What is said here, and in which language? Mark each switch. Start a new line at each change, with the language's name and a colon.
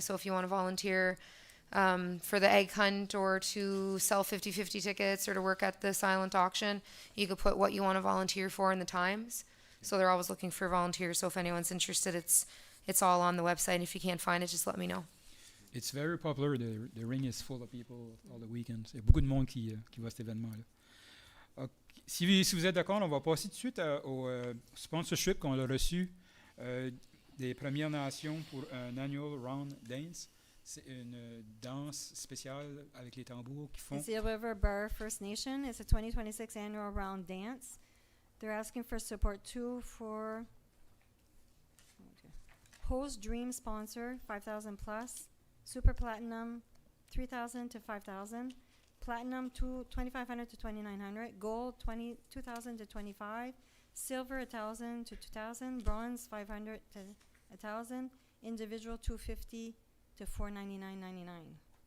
English: So if you want to volunteer for the egg hunt or to sell 50-50 tickets or to work at the silent auction, you could put what you want to volunteer for in the times. So they're always looking for volunteers. So if anyone's interested, it's all on the website. If you can't find it, just let me know. It's very popular. The ring is full of people all the weekends.
French: Il y a beaucoup de monde qui va à cet événement-là. Ok. Si vous êtes d'accord, on va passer tout de suite au sponsorship qu'on a reçu des Premières Nations pour un
English: annual round dance.
French: C'est une danse spéciale avec les tambours qui font.
English: It's the River Bar First Nation. It's a 2026 annual round dance. They're asking for support too for Host Dream sponsor 5,000 plus, Super Platinum 3,000 to 5,000, Platinum 2,500 to 2,900, Gold 2,000 to 25, Silver 1,000 to 2,000, Bronze 500 to 1,000, Individual 250 to 499.99.